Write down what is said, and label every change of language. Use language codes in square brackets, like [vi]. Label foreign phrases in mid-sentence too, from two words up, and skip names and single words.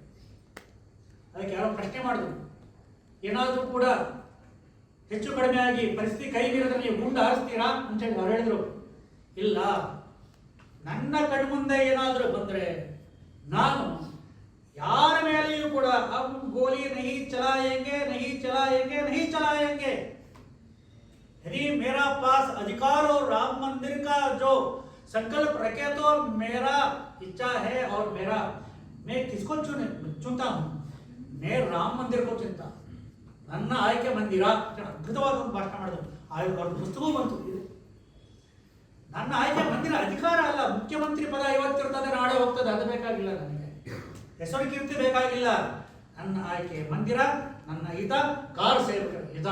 [kn] ಅದಕ್ಕೆ ಯಾರೋ ಪ್ರಶ್ನೆ ಮಾಡಿದ್ರು, ಏನಾದರೂ ಕೂಡ ಹೆಚ್ಚು ಕಡಿಮೆ ಆಗಿ ಪರಿಸ್ಥಿತಿ ಕೈ ಮೀರಿದ್ರೆ ನೀವು ಗುಂಡು ಹಾರಿಸ್ತೀರಾ ಅಂತೇಳಿ ಅವ್ರು ಹೇಳಿದ್ರು. ಇಲ್ಲ, ನನ್ನ ಕಣ್ಮುಂದೆ ಏನಾದರೂ ಬಂದರೆ ನಾನು ಯಾರ ಮೇಲೆಯೂ ಕೂಡ [hi] हम गोली नहीं चलायेंगे यदि मेरा पास अधिकार और राम मंदिर का जो संकल्प रखे तो मेरा इच्छा है और मेरा मैं किसको चुनता हूँ, मैं राम मंदिर को चुनता. [kn] ನನ್ನ ಆಯ್ಕೆ ಮಂದಿರ ಅದ್ಭುತವಾದ ಒಂದು ಭಾಷಣ ಮಾಡಿದ್ರು. ಅವ್ರ ಪುಸ್ತಕವೂ ಬಂತು. ನನ್ನ ಆಯ್ಕೆ ಮಂದಿರ ಅಧಿಕಾರ ಅಲ್ಲ, ಮುಖ್ಯಮಂತ್ರಿ ಪದ ಇವತ್ತಿರ್ತದೆ ನಾಳೆ ಹೋಗ್ತದೆ, ಅದು ಬೇಕಾಗಿಲ್ಲ ನನಗೆ, ಹೆಸರು ಕೀರ್ತಿ ಬೇಕಾಗಿಲ್ಲ. ನನ್ನ ಆಯ್ಕೆ ಮಂದಿರ, ನನ್ನ ಹಿತ ಕಾರ್ ಸೇವಕರ ಹಿತ.